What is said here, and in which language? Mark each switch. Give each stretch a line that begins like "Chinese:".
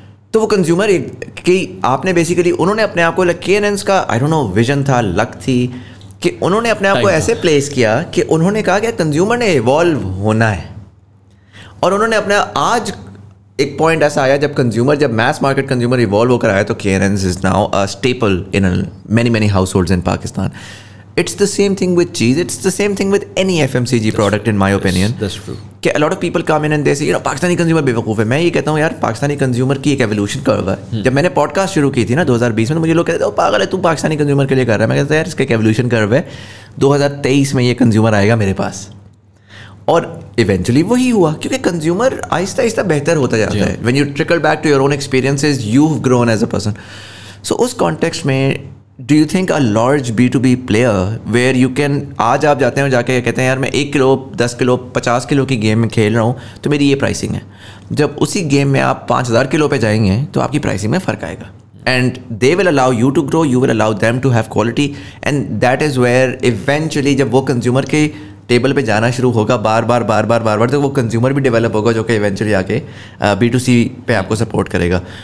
Urdu: تو وہ کنزیومر کہ آپ نے بیسیکلی انہوں نے اپنے آپ کو KNN's کا
English: I don't know
Urdu: ویژن تھا, لک تھی کہ انہوں نے اپنے آپ کو ایسے پلیس کیا کہ انہوں نے کہا کہ کنزیومر نے ایوالو ہونا ہے, اور انہوں نے اپنے آج ایک پوائنٹ ایسا آیا جب کنزیومر, جب میس مارکیٹ کنزیومر ایوالو ہو کر آیا تو KNN's
English: Is now a staple in many households in Pakistan. It's the same thing with cheese. It's the same thing with any FMCG product in my opinion. That's true. کہ a lot of people come in and they say,
Urdu: Pakistani consumer بے وقوف ہے. میں یہ کہتا ہوں یار Pakistani consumer کی ایک ایولیوشن کرو ہے. جب میں نے پوڈ کاسٹ شروع کی تھی نا 2020 میں, تو مجھے لوگ کہتے ہیں پاگل ہے تو پاکستانی کنزیومر کے لیے کر رہا ہے. میں کہتا ہوں یار اس کا ایک ایولیوشن کرو ہے, 2023 میں یہ کنزیومر آئے گا میرے پاس. اور ایونچولی وہی ہوا کیونکہ کنزیومر آہستہ آہستہ بہتر ہوتا جاتا ہے.
English: When you trickle back to your own experiences you have grown as a person.
Urdu: So اس context میں
English: do you think a large B2B player where you can,
Urdu: آج آپ جاتے ہیں اور جا کے کہتے ہیں یار میں 1 کلو 10 کلو 50 کلو کی گیم میں کھیل رہا ہوں تو میری یہ پرائسنگ ہے. جب اسی گیم میں آپ 5000 کلو پہ جائیں گے تو آپ کی پرائسنگ میں فرق آئے گا.
English: And they will allow you to grow, you will allow them to have quality, and that is where eventually
Urdu: جب وہ کنزیومر کے ٹیبل پہ جانا شروع ہوگا بار بار تو وہ کنزیومر بھی ڈیولپ ہوگا جو کہ ایونچولی آ کے B2C پہ آپ کو سپورٹ کرے گا.